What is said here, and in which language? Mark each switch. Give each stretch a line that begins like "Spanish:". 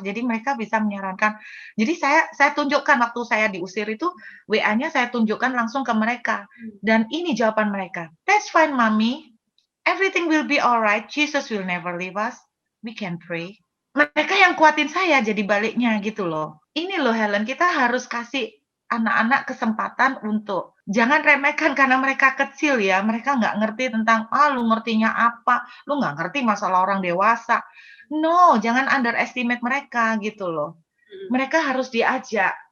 Indonesian: Jadi mereka bisa menyarankan. Jadi saya tunjukkan waktu saya diusir itu WA-nya saya tunjukkan langsung ke mereka. Dan ini jawaban mereka.
English: That's fine, Mommy. Everything will be alright. Jesus will never leave us. We can pray.
Indonesian: Mereka yang kuatin saya jadi baliknya gitu loh. Ini loh Helen, kita harus kasih anak-anak kesempatan untuk jangan remehkan karena mereka kecil ya. Mereka nggak ngerti tentang, lu ngertinya apa, lu nggak ngerti masalah orang dewasa. No, jangan underestimate mereka gitu loh. Mereka harus diajak.